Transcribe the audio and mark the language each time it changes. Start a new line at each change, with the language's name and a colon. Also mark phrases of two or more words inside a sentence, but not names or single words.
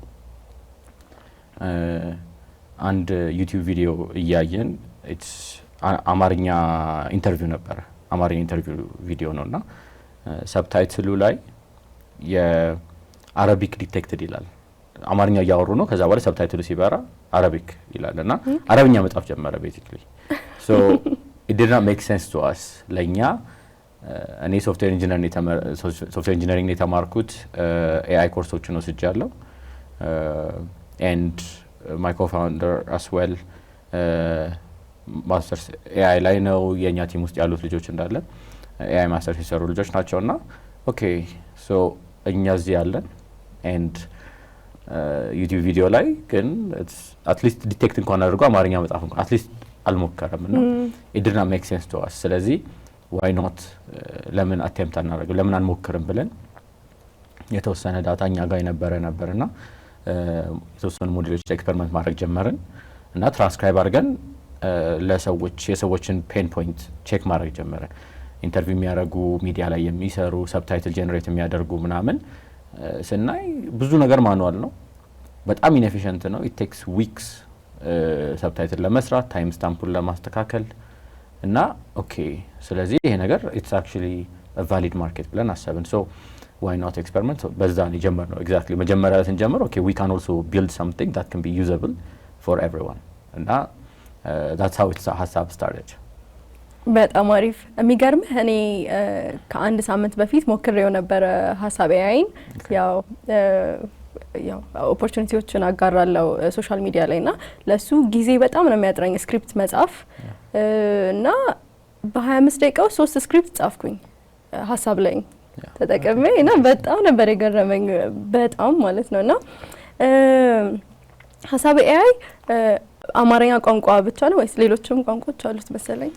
Amharic: አንድ
English: YouTube video
Amharic: እያየን አማርኛ
English: interview video
Amharic: ነውና ሰብታይትሉ ላይ የአረቢክ ዲቴክትድ ይላል አማርኛ ያወሩ ነው ከዛ በኋላ ሰብታይትሉ ሲበራ አረቢክ ይላልና አረብኛ መጻፍ ጀመረ ቤዚክሊ
English: so it did not make sense to us
Amharic: ለኛ እኔ
English: software engineering
Amharic: ነው የተማርኩት AI ኮርሶችን ወስጃለሁ
English: and my co-founder as well
Amharic: ማስተርስ AI ላይ ነው የኛ ቲም ውስጥ ያሉት ልጆች እንዳለ AI ማስተርስ የሰሩ ልጆች ናቸውና ኦኬ so እኛ እዚህ ያለን and
English: YouTube video
Amharic: ላይ ግን አትሊስት ዲቴክት እንኳን አድርጎ አማርኛ መጻፍ እንኳን አትሊስት አልሞከረም እና
English: it did not make sense to us
Amharic: ስለዚህ
English: why not
Amharic: ለምን አቴምፕት አናደርገው ለምን አንሞክርም ብለን የተወሰነ ዳታ እኛ ጋር ነበርና የተወሰኑ ሞዴሎች ኤክስፐሪመንት ማድረግ ጀመርን እና ትራንስክራይብ አድርገን የሰዎችን
English: pain point
Amharic: ቼክ ማድረግ ጀመርን ኢንተርቪው የሚያደርጉ ሚዲያ ላይ የሚሰሩ
English: subtitle generate
Amharic: የሚያደርጉ ምናምን ስናይ ብዙ ነገር ማኑዋል ነው በጣም ኢንኤፊሽንት ነው
English: it takes weeks
Amharic: ሰብታይትል ለመስራት ታይም ስታምፑን ለማስተካከል እና ኦኬ ስለዚህ ይሄ ነገር
English: it's actually a valid market
Amharic: ብለን አሰብን
English: so why not experiment
Amharic: በዛ ነው ጀመርነው exactly መጀመሪያ ስንጀምር
English: okay we can also build something that can be usable for everyone
Amharic: እና
English: that's how it's ሐሳብ started
Amharic: በጣም አሪፍ የሚገርምህ እኔ ከአንድ ሳምንት በፊት ሞክሬው ነበር ሐሳብ AI ያው ኦፖርቹኒቲዎችን አጋራለው ሶሻል ሚዲያ ላይና ለሱ ጊዜ በጣም ነው የሚያጥረኝ ስክሪፕት መጻፍ እና በ25 ደቂቃ ውስጥ 3 ስክሪፕት ጻፍኩኝ ሀሳብ ላይ ተጠቅሜ እና በጣም ነበር የገረመኝ በጣም ማለት ነውና ሀሳብ ኤአይ አማርኛ ቋንቋ ብቻ ነው ወይስ ሌሎችም ቋንቋዎች አሉት መሰለኝ?